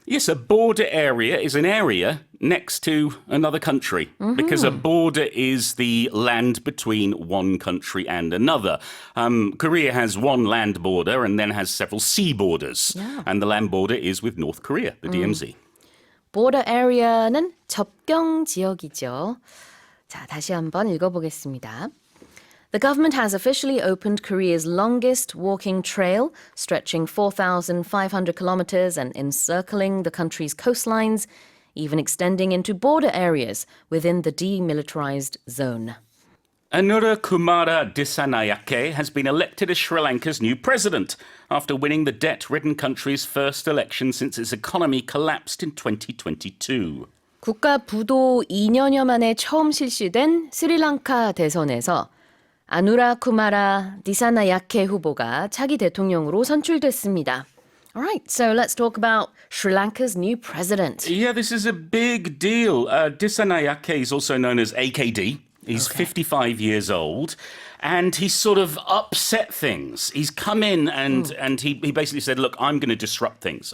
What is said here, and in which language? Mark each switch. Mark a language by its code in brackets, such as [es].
[en] Yes, a border area is an area next to another country because a border is the land between one country and another. Korea has one land border and then has several sea borders. And the land border is with North Korea, the DMZ. [ko] border area는 접경 지역이죠. 자, 다시 한번 읽어보겠습니다. [en] The government has officially opened Korea's longest walking trail, stretching 4,500 kilometers and encircling the country's coastlines, even extending into border areas within the demilitarized zone. Anura Kumara Dissanayake has been elected as Sri Lanka's new president after winning the debt-ridden country's first election since its economy collapsed in 2022. [ko] 국가 부도 2년여 만에 처음 실시된 스리랑카 대선에서 아누라 쿠마라 디사나야케 후보가 차기 대통령으로 선출됐습니다. [en] All right, so let's talk about Sri Lanka's new president. Yeah, this is a big deal. Dissanayake is also known as AKD. He's 55 years old, and he's sort of upset things. He's come in and he basically said, look, I'm going to disrupt things.